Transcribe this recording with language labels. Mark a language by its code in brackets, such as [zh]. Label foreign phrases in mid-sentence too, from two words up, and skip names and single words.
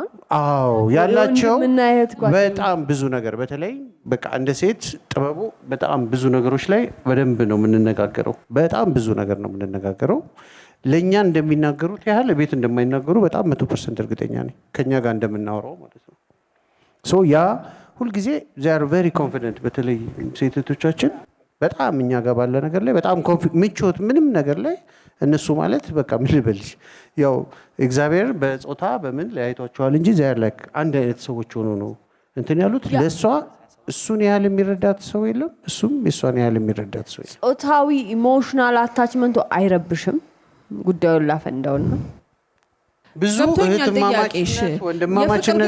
[am] ያላቸው በጣም ብዙ ነገር በተለይ በቃ እንደ ሴት ጥበቡ በጣም ብዙ ነገሮች ላይ በደንብ ነው የምንነጋገረው። በጣም ብዙ ነገር ነው የምንነጋገረው። ለኛ እንደሚናገሩት ያህል ቤት እንደማይናገሩ በጣም 100% እርግጠኛ ነኝ። ከኛ ጋር እንደምናወራው ማለት ነው። ሶ ያ ሁሉ ጊዜ [en] they are very confident [am] በተለይ ሴቶቻችን በጣም እኛ ጋር ባለ ነገር ላይ በጣም ምቾት ምንም ነገር ላይ እነሱ ማለት በቃ ምን ልበልሽ ያው እግዚአብሔር በጾታ በምን ለያይቷቸዋል እንጂ [en] they are like [am] አንድ አይነት ሰዎች ሆኖ ነው እንትን ያሉት። ለሷ እሱን ያህል የሚረዳት ሰው የለም፣ እሱም እሷን ያህል የሚረዳት ሰው የለም። ጾታዊ [en] emotional attachment [am] አይረብሽም ጉዳዩን ላፈንዳውና ብዙ እህትማማችነት ወንድማማችነት